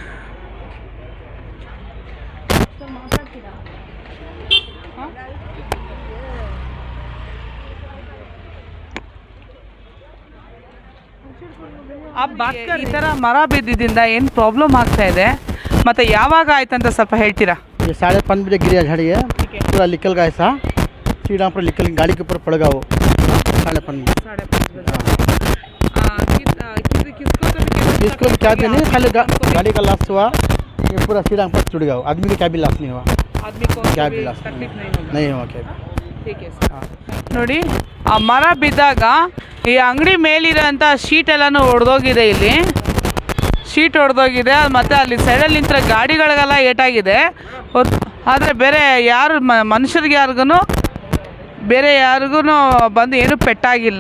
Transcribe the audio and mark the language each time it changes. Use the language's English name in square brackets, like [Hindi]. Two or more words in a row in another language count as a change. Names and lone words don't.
[Kannada] ಈ ಥರ ಮರ ಬಿದ್ದಿದ್ದರಿಂದ ಏನು ಪ್ರಾಬ್ಲಮ್ ಆಗ್ತಾ ಇದೆ ಮತ್ತು ಯಾವಾಗ ಆಯ್ತಂತ ಸ್ವಲ್ಪ ಹೇಳ್ತೀರಾ? [Hindi] ये 5:30 बजे गिरा झाड़ी है, पूरा निकल गया ऐसा सीधा पर निकल गाड़ी के ऊपर पड़ गया वो 5:30 किसको भी क्या भी नहीं, खाली गाड़ी का लॉस हुआ. ये पूरा सीधा पर टूट गया. आदमी का क्या भी लॉस नहीं हुआ. आदमी को क्या भी लॉस नहीं हुआ. क्या [Kannada] ನೋಡಿ ಆ ಮರ ಬಿದ್ದಾಗ ಈ ಅಂಗಡಿ ಮೇಲಿರೋಂಥ ಶೀಟ್ ಎಲ್ಲನೂ ಒಡೆದೋಗಿದೆ. ಇಲ್ಲಿ ಶೀಟ್ ಹೊಡೆದೋಗಿದೆ ಮತ್ತು ಅಲ್ಲಿ ಸೈಡಲ್ಲಿ ನಿಂತಿರೋ ಗಾಡಿಗಳಿಗೆಲ್ಲ ಏಟಾಗಿದೆ. ಆದರೆ ಬೇರೆ ಯಾರು ಮನುಷ್ಯರಿಗೆ ಯಾರಿಗೂ ಬಂದು ಏನೂ ಪೆಟ್ಟಾಗಿಲ್ಲ.